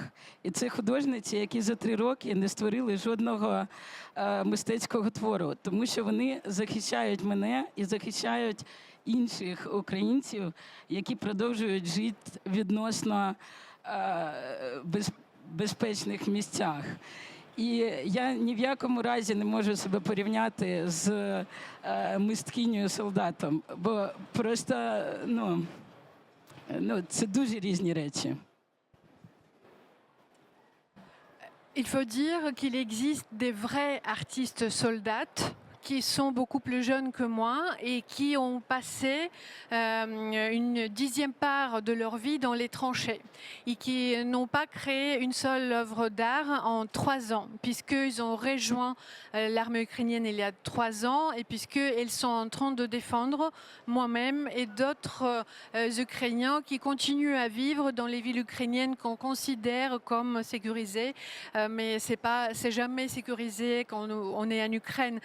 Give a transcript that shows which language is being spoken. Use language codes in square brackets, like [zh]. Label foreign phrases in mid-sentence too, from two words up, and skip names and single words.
[uk] І це художниці, які за 3 роки не створили жодного мистецького твору, тому що вони захищають мене і захищають інших українців, які продовжують жити відносно безпечних місцях. І я ні в якому разі не можу себе порівняти з мисткинею-солдатом, бо просто, це дуже різні речі. [fr] Il faut dire qu'il existe des vrais artistes soldats qui sont beaucoup plus jeunes que moi et qui ont passé une 10e part de leur vie dans les tranchées et qui n'ont pas créé une seule œuvre d'art en 3 ans, puisqu'ils ont rejoint l'armée ukrainienne il y a 3 ans et puisqu'ils sont en train de défendre moi-même et d'autres Ukrainiens qui continuent à vivre dans les villes ukrainiennes qu'on considère comme sécurisées, mais c'est jamais sécurisé quand on est en Ukraine.